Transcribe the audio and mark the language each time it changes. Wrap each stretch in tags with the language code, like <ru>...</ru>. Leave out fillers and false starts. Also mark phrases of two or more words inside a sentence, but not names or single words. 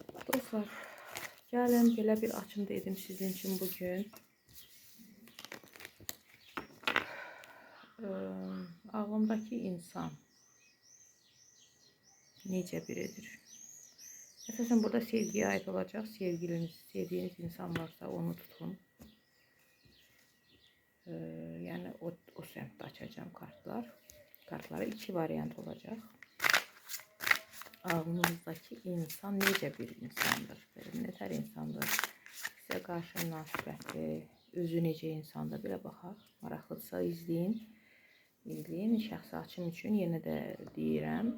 <az>Dostlar, gəlin belə bir açım dedim sizin</az> <tr>için bugün.</tr> <az>Ağlımdaki insan necə biridir?</az> <tr>Esasen burada sevgiye ait olacak. Sevgiliniz, sevdiğiniz insan varsa onu tutun. Yani o semtte açacağım kartlar. Kartları iki varyant olacak.</tr> <az>Ağlınızdaki insan necə bir insandır? Ne tər insandır? Sizə qarşı münasibətli, özü necə insandır? Belə baxaq. Maraqlıdırsa izləyin. İzləyin. Şəxsi açım üçün yenə də deyirəm.</az>